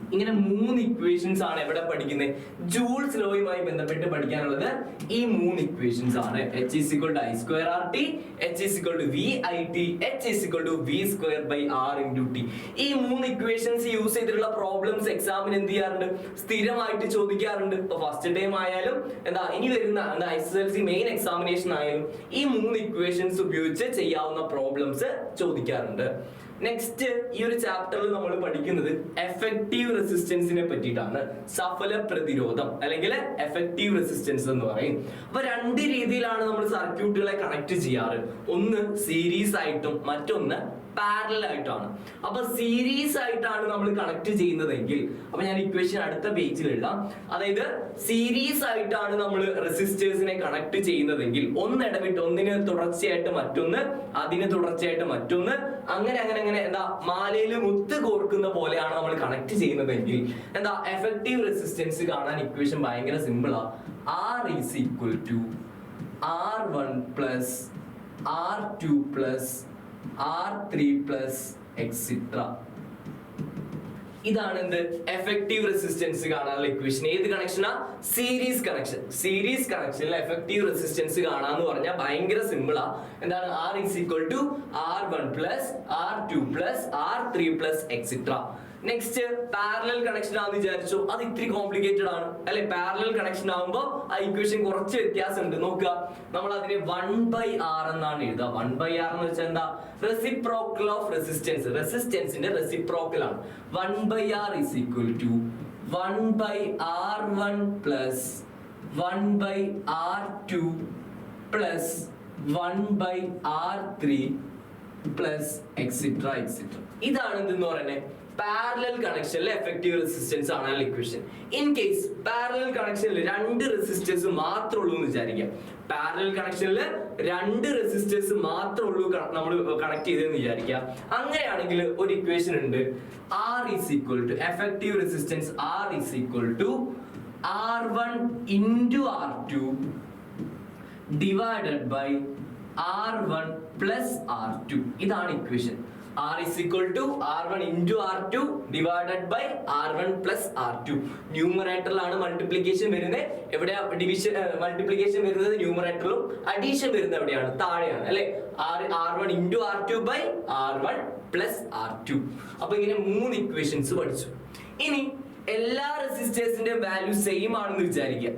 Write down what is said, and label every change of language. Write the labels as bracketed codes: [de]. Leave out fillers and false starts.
[ml] ഇങ്ങനെ 3 ഇക്വേഷൻസ് ആണ് എവിടെ പഠിക്കുന്നത്? ജൂൾസ് ലോയുമായി ബന്ധപ്പെട്ട് പഠിക്കാനുള്ളത് ഈ 3 ഇക്വേഷൻസ് ആണ്. [en] H is equal to I square RT, H is equal to VIT, H is equal to V square by R into T. [ml] ഈ 3 ഇക്വേഷൻസ് യൂസ് ചെയ്തിട്ടുള്ള പ്രോബ്ലംസ് എക്സാമിന് എന്ത് ചെയ്യാറുണ്ട്? സ്ഥിരമായിട്ട് ചോദിക്കാറുണ്ട്. ഇപ്പൊ ഫസ്റ്റ് ടൈം ആയാലും എന്താ ഇനി വരുന്ന SSLC മെയിൻ എക്സാമിനേഷൻ ആയാലും ഈ 3 ഇക്വേഷൻസ് ഉപയോഗിച്ച് ചെയ്യാവുന്ന പ്രോബ്ലംസ് ചോദിക്കാറുണ്ട്. നെക്സ്റ്റ് ഈ ഒരു ചാപ്റ്ററിൽ നമ്മൾ പഠിക്കുന്നത് എഫക്റ്റീവ് റെസിസ്റ്റൻസിനെ പറ്റിയിട്ടാണ്. സഫല പ്രതിരോധം അല്ലെങ്കിൽ എഫക്റ്റീവ് റെസിസ്റ്റൻസ് എന്ന് പറയും. അപ്പൊ രണ്ട് രീതിയിലാണ് നമ്മൾ സർക്യൂട്ടുകളെ കണക്ട് ചെയ്യാറ്. ഒന്ന് സീരീസ് ആയിട്ടും മറ്റൊന്ന് പാരലൽ ആയിട്ടാണ്. അപ്പൊ സീരീസ് ആയിട്ടാണ് നമ്മൾ കണക്ട് ചെയ്യുന്നതെങ്കിൽ, അപ്പൊ ഞാൻ ഇക്വേഷൻ അടുത്ത പേജിൽ എഴുതാം. അതായത് സീരീസ് ആയിട്ടാണ് നമ്മൾ റെസിസ്റ്റേഴ്സിനെ കണക്ട് ചെയ്യുന്നതെങ്കിൽ ഒന്നിടവിട്ട് ഒന്നിന് തുടർച്ചയായിട്ട് മറ്റൊന്ന്, അതിന് തുടർച്ചയായിട്ട് മറ്റൊന്ന്, അങ്ങനെ അങ്ങനെ അങ്ങനെ എന്താ മാലയിൽ മുത്ത് കോർക്കുന്ന പോലെയാണ് നമ്മൾ കണക്ട് ചെയ്യുന്നതെങ്കിൽ എന്താ എഫക്റ്റീവ് റെസിസ്റ്റൻസ് കാണാൻ ഇക്വേഷൻ ഭയങ്കര സിമ്പിളാ. [en] R is equal to R1 plus R2 plus R3 plus etc. [ml] ഇതാണ് എന്ത് എഫക്റ്റീവ് റെസിസ്റ്റൻസ് കാണാനുള്ള ഇക്വേഷൻ. ഏത് കണക്ഷനാ? Series connection. സീരീസ് കണക്ഷനിൽ എഫക്റ്റീവ് റെസിസ്റ്റൻസ് കാണാന്ന് പറഞ്ഞാൽ ഭയങ്കര സിമ്പിളാ. എന്താണ്? [en] R is equal to R1 plus R2 plus R3 plus etc. [ml] Next parallel connection ആണെന്ന് വിചാരിച്ചു, അത് ഇത്തിരി കോംപ്ലിക്കേറ്റഡ് ആണ് അല്ലെ. പാരലൽ കണക്ഷൻ ആകുമ്പോൾ ആ ഇക്വേഷൻ കുറച്ച് വ്യത്യാസമുണ്ട്. നോക്കുക, നമ്മൾ അതിനെ 1/R എന്നാണ് എഴുതുക. 1/R എന്ന് വെച്ചാൽ എന്താ? [en] Reciprocal of resistance. [ml] റെസിസ്റ്റൻസിന്റെ റെസിപ്രോക്കൽ ആണ്. [en] 1/R is equal to 1/R1 plus 1/R2 plus 1/R3 plus etc. [ml] ഇതാണ് എന്തെന്ന് പറയുന്നത് പാരലൽ കണക്ഷനിലെ എഫക്റ്റീവ് റെസിസ്റ്റൻസ് ആണ് ഇക്വേഷൻ. ഇൻ കേസ് പാരലൽ കണക്ഷനിൽ രണ്ട് റെസിസ്റ്റേഴ്സ് മാത്രമേ ഉള്ളൂ എന്ന് വിചാരിക്കാം. പാരലൽ കണക്ഷനിൽ രണ്ട് റെസിസ്റ്റേഴ്സ് മാത്രമേ ഉള്ളൂ നമ്മൾ കണക്ട് ചെയ്തെന്ന് വിചാരിക്കാം. അങ്ങനെയാണെങ്കിൽ ഒരു ഇക്വേഷൻ ഉണ്ട്. [en] R is equal to effective resistance R is equal to R1 into R2 divided by R1 plus R2. [ml] ഇതാണ് equation. [en] R is equal to R1 into R2 divided by R1 plus R2. [ml] ന്യൂമറേറ്ററിലാണ് multiplication വരുന്നത്. എവിടെയാ division multiplication വരുന്നത്? ന്യൂമറേറ്ററിലും. Addition വരുന്നത് എവിടെയാണ്? താഴെയാണ് അല്ലെ. [en] R1 into R2 by R1 plus R2. [ml] അപ്പൊ ഇങ്ങനെ മൂന്ന് ഇക്വേഷൻസ് പഠിച്ചു. ഇനി എല്ലാ റെസിസ്റ്റേഴ്സിന്റെ വാല്യൂ സെയിം ആണെന്ന് വിചാരിക്കുക.